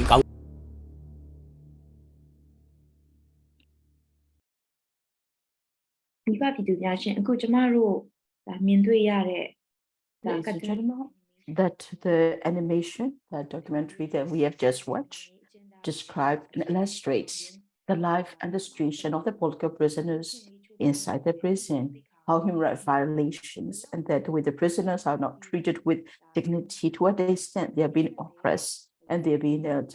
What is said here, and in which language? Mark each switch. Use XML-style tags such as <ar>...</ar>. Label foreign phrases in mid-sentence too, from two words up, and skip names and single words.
<my>ဒီပါပြည်သူများရှင်အခုကျမတို့ဒါမြင်တွေ့ရတဲ့</my> <en>that the animation, that documentary that we have just watched describes and illustrates the life and the situation of the political prisoners inside the prison, how human rights violations and that the way the prisoners are not treated with dignity, to what extent they have been oppressed and they have been</en>